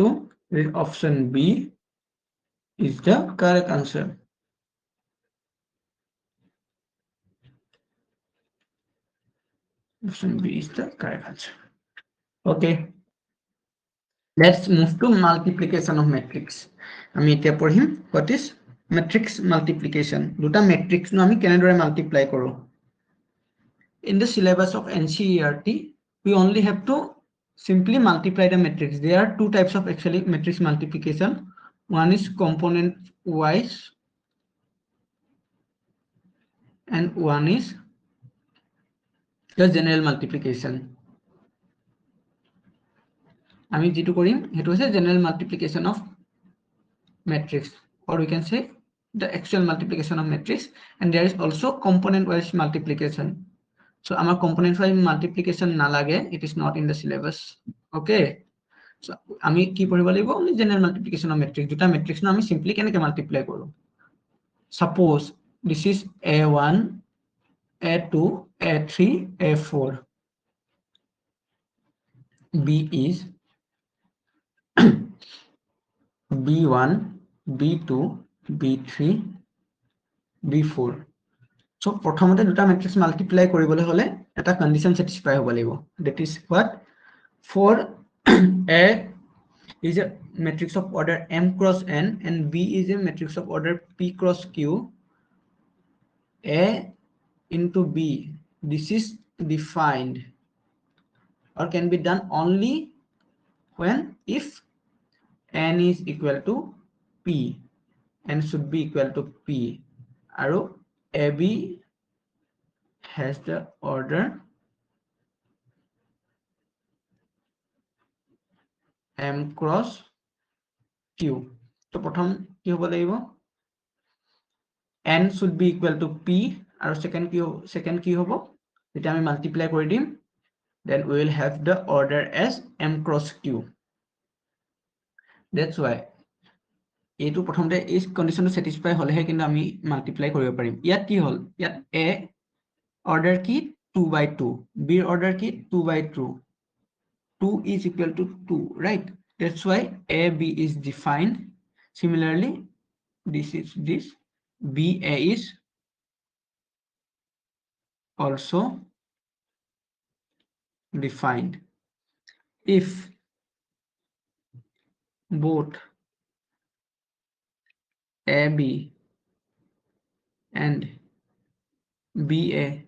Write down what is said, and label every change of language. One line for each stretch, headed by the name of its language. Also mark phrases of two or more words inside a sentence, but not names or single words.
English: This option B is the correct answer. Option B is the correct answer. Okay, let's move to multiplication of matrix.
Assamese: আমি এতিয়া পঢ়িম
English: what is matrix multiplication.
Assamese: দুটা matrix নো আমি কেনেদৰে multiply কৰো?
English: In the syllabus of NCERT, we only have to simply multiply the matrix. There are two types of actually matrix multiplication. One is component wise and one is the general multiplication.
Assamese: আমি যেটো কৰিম হেতু হৈছে
English: general multiplication of matrix, or we can say the actual multiplication of matrix, and there is also component wise multiplication. So our component wise multiplication nalage, it is not in the syllabus. Okay, so
Assamese: আমি কি পঢ়িব লাগিব?
English: only general multiplication of matrix.
Assamese: দুটা matrix ন আমি simply কেনেকৈ multiply কৰো?
English: Suppose this is a1, a2, a3, a4. B is B1, B2, B3, B4.
Assamese: So প্ৰথমতে দুটা
English: matrix multiply
Assamese: কৰিবলৈ হলে এটা
English: condition satisfy
Assamese: হ'ব লাগিব,
English: that is what, for A is a matrix of order m cross n and B is a matrix of order p cross q, A into B, this is defined or can be done only when if n is equal to p, n should be equal to p, arrow AB has the order m cross q.
Assamese: So প্ৰথম কি হ'ব লাগিব,
English: n should be equal to p,
Assamese: আৰু second কি হ'ব, যেতিয়া আমি মাল্টিপ্লাই কৰি দিম,
English: then we will have the order as m cross q. That's why
Assamese: এইটো প্ৰথমতে এই কন্ডিশনটো স্যাটিসফাই হলেহে কিন্তু আমি মাল্টিপ্লাই কৰিব পাৰিম। ইয়াত কি হল, ইয়াত a order কি 2/2, b order কি 2/2, 2
English: is equal to 2, right? That's why AB is defined. Similarly, this is this, BA is also defined if both AB and BA